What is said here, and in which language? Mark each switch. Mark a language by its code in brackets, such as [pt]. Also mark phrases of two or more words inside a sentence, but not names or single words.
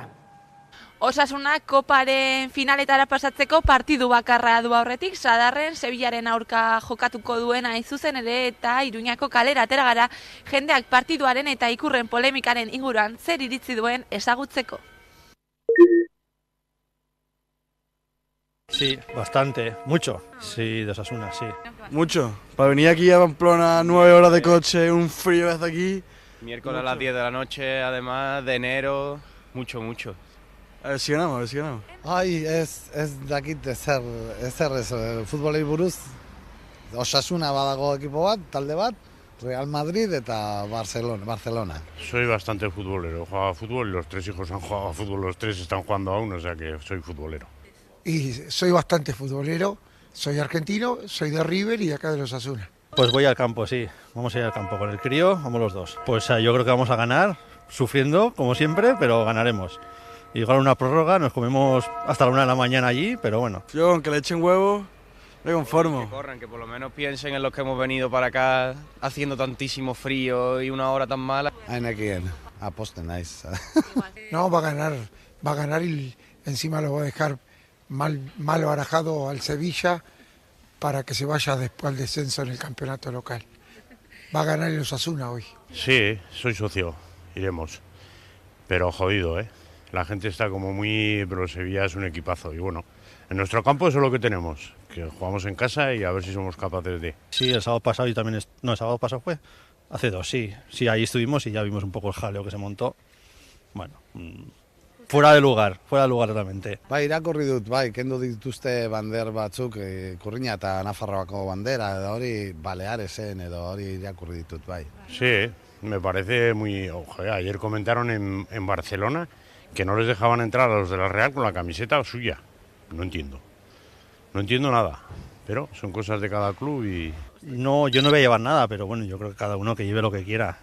[eu] Osasunak koparen finaletara pasatzeko partidu bakarra du aurretik, sadarren Sevillaren aurka jokatuko duen hain zuzen ere eta Iruñako kalera atera gara jendeak partiduaren eta ikurren polemikaren inguruan zer iritzi duen ezagutzeko. [es] Sí, bastante, mucho. Sí, de Osasuna, sí. Mucho. Para venir aquí a Pamplona 9 horas de coche, un frío hasta aquí. Miércoles a las 10 de la noche, además de enero, mucho. A ver si ganamos. [eu] Ai, ez dakit ezer futbolei buruz. Osasuna badago ekipo bat, talde bat, Real Madrid eta Barcelona. [es] Soy bastante futbolero, jugaba a fútbol y los 3 hijos han jugado a fútbol, los 3 están jugando aún, o sea que soy futbolero. Y soy bastante futbolero, soy argentino, soy de River y acá de los Osasuna. Pues voy al campo, sí, vamos a ir al campo con el crío, vamos los dos. Pues yo creo que vamos a ganar, sufriendo como siempre, pero ganaremos. Igual una prórroga, nos comemos hasta la 1 de la mañana allí, pero bueno. Yo, aunque le echen huevo, me conformo. Que corran, que por lo menos piensen en los que hemos venido para acá haciendo tantísimo frío y una hora tan mala. [eu] Hainekien, aposten naiz. [es] No, va a ganar y encima lo va a dejar mal barajado al Sevilla para que se vaya después al descenso en el campeonato local. Va a ganar el Osasuna hoy. Sí, soy socio, iremos. Pero jodido, ¿eh? La gente está como muy... pero Sevilla es un equipazo y bueno, en nuestro campo eso es lo que tenemos, que jugamos en casa y a ver si somos capaces de... Sí, el sábado pasado y también... No, el sábado pasado fue hace 2, sí. Sí, ahí estuvimos y ya vimos un poco el jaleo que se montó. bueno, fuera de lugar totalmente. [eu] Bai, irakurri dut, bai, kendu dituzte bander batzuk, Ikurriña eta Nafarroako bandera, edo hori Balearesen, edo hori irakurri ditut, bai. [es] Sí, me parece muy... Ojo, ayer comentaron en Barcelona que no les dejaban entrar a los de la Real con la camiseta suya. No entiendo nada, pero son cosas de cada club y... No, yo no voy a llevar nada, pero bueno, yo creo que cada uno que lleve lo que quiera.